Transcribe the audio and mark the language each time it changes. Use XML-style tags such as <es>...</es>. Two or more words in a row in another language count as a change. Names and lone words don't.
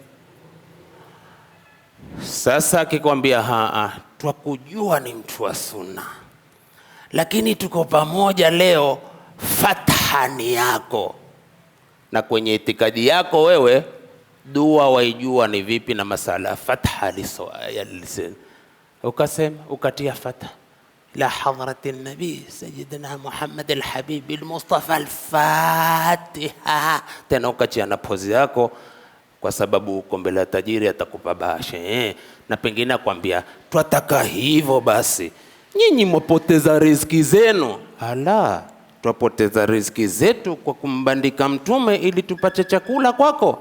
<sw>Sasa akikwambia twakujua ni mtu wa sunna, lakini tuko pamoja leo, fatha ni yako, na kwenye itikadi yako wewe dua waijua ni vipi, na masala</sw> <ar>فاتحة لسان</ar> <sw>ukasema ukatia fatha</sw> <ar>إلى حضرة النبي سيدنا محمد الحبيب المصطفى الفاتحة,</ar> <sw>tena ukatia na pozi yako kwa sababu uko mbele ya tajiri atakupa bahasha. Na pengine akwambia twataka hivyo, basi nyinyi mwapoteza riziki zenu. Ala, twapoteza riziki zetu kwa kumbandika Mtume ili tupate chakula kwako?</sw>